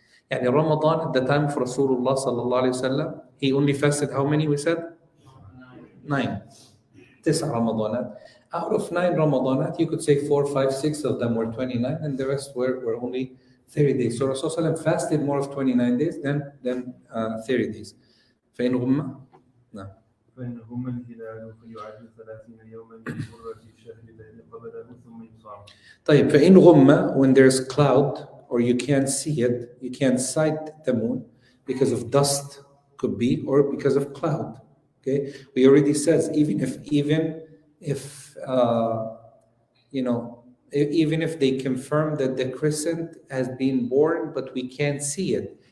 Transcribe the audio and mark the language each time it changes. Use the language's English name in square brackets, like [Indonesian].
[English] And Ramadan at the time of Rasulullah sallallahu alaihi wasallam, he only fasted how many, we said? 9. 9 Ramadanat. Out of 9 Ramadanat, you could say 4, 5, 6 of them were 29, and the rest were only 30 days. So Rasulullah fasted more of 29 days than 30 days. [Arabic] فإن غم نعم. فإن غم الهلال فيعد 30 يوما من غرة الشهر الذي قبله ثم يصام. طيب فإن غم, [English] when there's cloud or you can't see it, you can't sight the moon because of dust, could be, or because of cloud. Okay, we already said even if they confirm that the crescent has been born, but we can't see it.